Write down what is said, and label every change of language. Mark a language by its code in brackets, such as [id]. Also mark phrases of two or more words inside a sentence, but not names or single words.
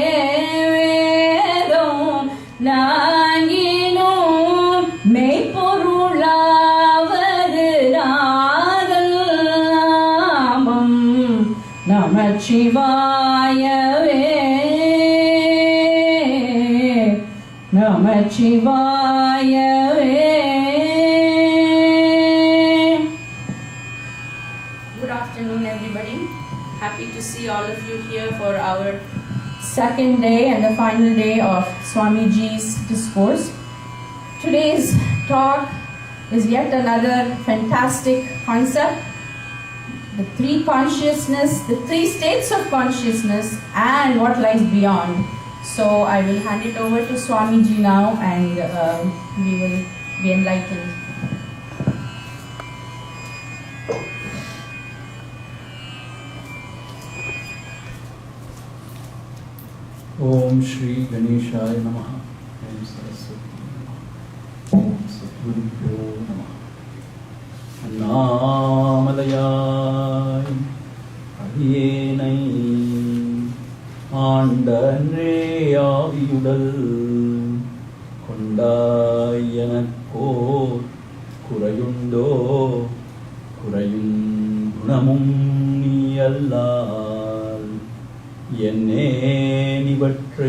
[ta] வேதம் நான்கினும் மெய்ப்பொருளாவது நாதல் நாமம் நமச்சிவாயவே. நமச்சிவாயவே. [en] Good afternoon, everybody. Happy to see all of you here for our Second day and the final day of Swamiji's discourse. Today's talk is yet another fantastic concept. The three consciousness, the three states of consciousness and what lies beyond. So I will hand it over to Swamiji now and we will be enlightened. [sa] ॐ श्री गणेशाय नमः. ॐ सरस्वती नमः। ॐ सद्गुरुभ्यो नमः. [ta] அண்ணாமலையா அடியேனை ஆண்டன்றே ஆவியுடல் கொண்டாயனக்கோர் குறையுண்டோ குறையும் குணமும் நீ அல்லால் என்னேன் இவற்றை